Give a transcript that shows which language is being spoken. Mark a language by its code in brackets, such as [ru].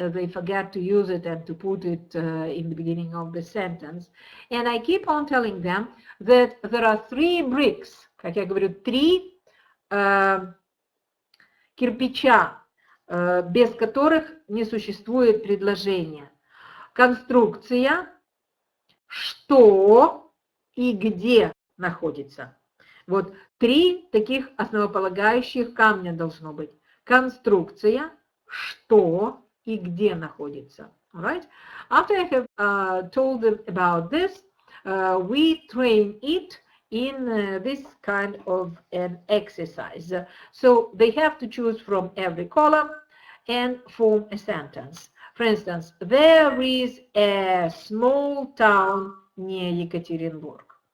[en] They forget to use it and to put it in the beginning of the sentence. And I keep on telling them that there are 3 bricks, [ru] как я говорю, 3 кирпича, без которых не существует предложения. Конструкция, что и где находится. Вот 3 таких основополагающих камня должно быть. Конструкция, что и где находится. [en] All right? After I have told them about this, we train it in this kind of an exercise. So they have to choose from every column and form a sentence. For instance, there is a small town near Yekaterinburg.